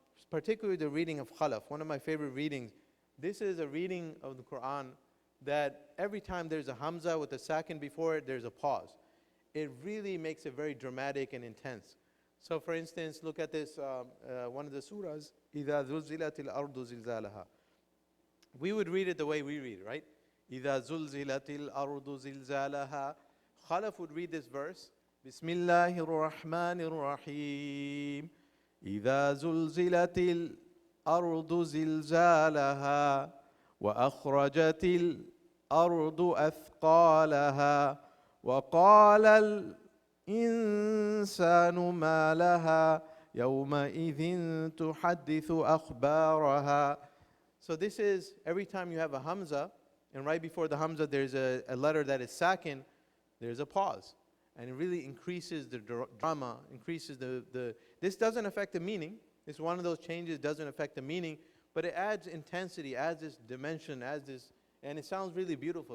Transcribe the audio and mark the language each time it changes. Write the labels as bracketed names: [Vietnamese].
[English] Particularly the reading of Khalaf, one of my favorite readings. This is a reading of the Quran that every time there's a hamza with a sakin before it, there's a pause. It really makes it very dramatic and intense. So for instance, look at this, one of the surahs, [Arabic] إِذَا زُلْزِلَتِ الْأَرْضُ زِلْزَالَهَا. [English] We would read it the way we read it, right? [Arabic] إِذَا زُلْزِلَتِ الْأَرْضُ زِلْزَالَهَا. [English] Khalaf would read this verse, [Arabic] بسم الله الرحمن الرحيم إذا زلزلت الأرض زلزالها وأخرجت الأرض أثقالها وقال الإنسان ما لها يومئذ تحدث أخبارها. [English] So this is, every time you have a hamza, and right before the hamza there's a letter that is sakin, there's a pause. And it really increases the drama, increases this doesn't affect the meaning. It's one of those changes, doesn't affect the meaning, but it adds intensity, adds this dimension, and it sounds really beautiful.